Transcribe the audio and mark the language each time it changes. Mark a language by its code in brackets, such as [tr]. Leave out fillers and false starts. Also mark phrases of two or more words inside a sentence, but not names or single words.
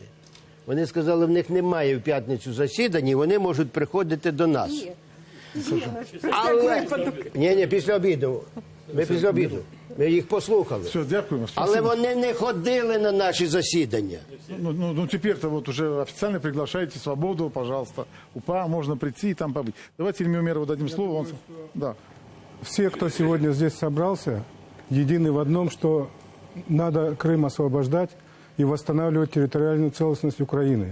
[uk] Вони сказали, в них немає в п'ятницю засідань, і вони можуть приходити до нас. Ні, після обіду. Ми після обіду. Ми їх послухали. Все, дякуємо. Але вони не ходили на наші засідання. [ru] Ну теперь-то вот уже официально приглашайте «Свободу», пожалуйста. УПА, можно прийти и там побыть. Давайте Ильме Умерову дадим слово. Да. Все, кто сегодня здесь собрался, едины в одном, что надо Крым освобождать и восстанавливать территориальную целостность Украины.